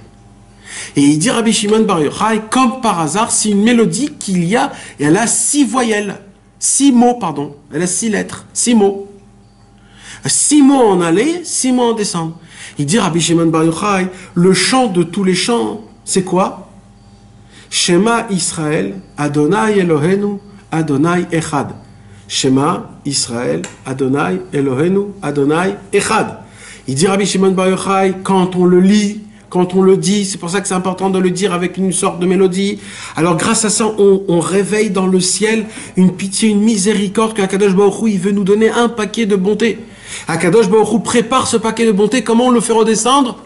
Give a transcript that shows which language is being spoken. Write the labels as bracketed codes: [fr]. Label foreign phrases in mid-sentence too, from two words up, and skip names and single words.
[fr] Et il dit Rabbi Shimon Bar Yochai, comme par hasard, c'est une mélodie qu'il y a, et elle a 6 voyelles, 6 mots, pardon, elle a 6 lettres, 6 mots. 6 mots en aller, 6 mots en descendre. Il dit Rabbi Shimon Bar Yochai, le chant de tous les chants, c'est quoi? [he] שמע ישראל, אדוני אלוהינו, אדוני אחד. שמע ישראל, אדוני אלוהינו, אדוני אחד. [fr] Il dit Rabbi Shimon Bar Yochai, quand on le lit, quand on le dit, c'est pour ça que c'est important de le dire avec une sorte de mélodie. Alors grâce à ça, on réveille dans le ciel une pitié, une miséricorde qu' [he] הקדוש ברוך הוא, [fr] il veut nous donner un paquet de bonté. [he] הקדוש ברוך הוא [fr] prépare ce paquet de bonté. Comment on le fait redescendre?